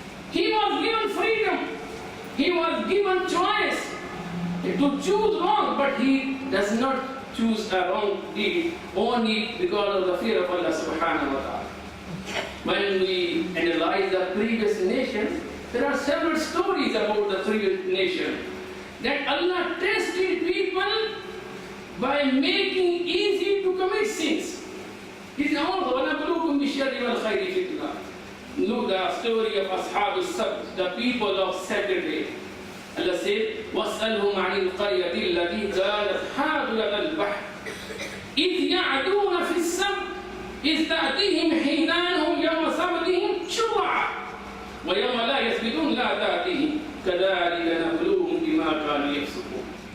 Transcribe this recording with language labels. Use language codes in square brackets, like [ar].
[en] He was given freedom. He was given choice to choose wrong, but he does not choose a wrong deed only because of the fear of Allah subhanahu wa ta'ala. When we analyze the previous nations, there are several stories about the previous nation that Allah tested people by making easy to commit sins. It is also [ar] وَنَبْلُوكُمْ بِالشَّرِّ وَالْخَيْرِ فِتْنَةً. [en] Look the story of Ashab al-Sabt, the people of Saturday. Allah said, [ar] وَاسْأَلْهُمْ عَنِ الْقَرْيَةِ الَّتِي كَانَتْ حَاضِرَةَ الْبَحْرِ إِذْ يَعْدُونَ فِي السَّبْتِ إِذْ تَأْتِيهِمْ حِيتَانُهُمْ يَوْمَ سَبْتِهِمْ شُرَّعًا وَيَوْمَ لَا يَسْبِتُونَ لَا تَأْتِيهِمْ كَذَلِكَ نَبْلُوهُمْ بِمَا كَانُوا يَفْسُقُونَ.